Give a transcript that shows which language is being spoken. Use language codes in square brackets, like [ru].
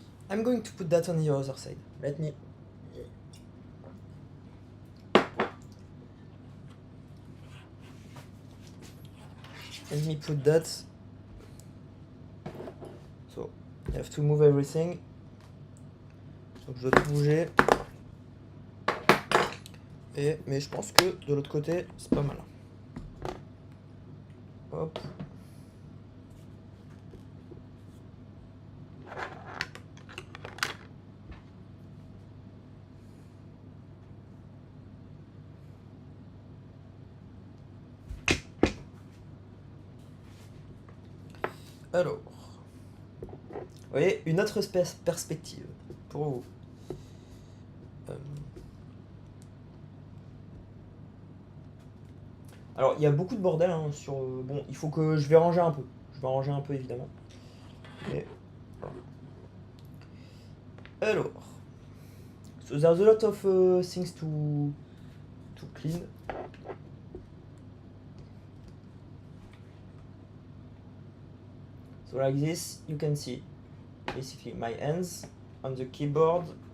[en] I'm going to put that on the other side. Let me put that. So you have to move everything. [fr] Donc je dois tout bouger. Mais je pense que de l'autre côté, c'est pas mal. Hop. Alors, vous voyez, une autre perspective pour vous. Alors, il y a beaucoup de bordel hein, sur... bon, il faut que je vais ranger un peu. Je vais ranger un peu, évidemment. Mais, voilà. Alors, [en] so there's a lot of things to clean. So like this, you can see basically my hands on the keyboard.